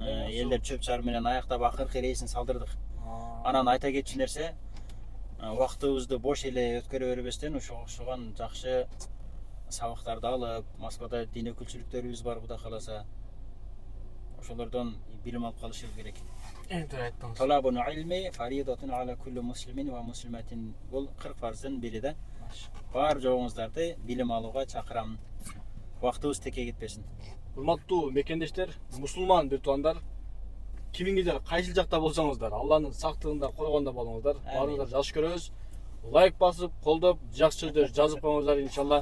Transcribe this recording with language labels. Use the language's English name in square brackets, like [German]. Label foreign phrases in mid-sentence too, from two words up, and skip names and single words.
[Kyrgyz] Элдер чөп чар менен аяктап акыркы рейсин салдырдык. Анан айта кетчү нерсе, убактыбызды бош эле өткөрө бербестен ошого окшогон жакшы сабактарды алып, Москвада дин өкүлчүлүктөрүбүз бар, Кудай кааласа. Ошолордон билим алып калышыбыз керек. Айттыңыз. [Arabic] طلب العلم فريضة على كل مسلم و مسلمة. [Kyrgyz] Бул 40 фарздын бири да. Бар жоңуздарды билим алууга чакырам. Убактыбыз теке кетпесин. Урматтуу мекендештер, мусулман бир туугандар, кимиңиздер кайсыл жакта болсоңуздар, Алланын сактыгында коргонда болуңуздар. Баарыңыздар жакшы көрөбүз. Лайк басып, колдоп, жакшы сөздөр жазып коюңуздар иншалла.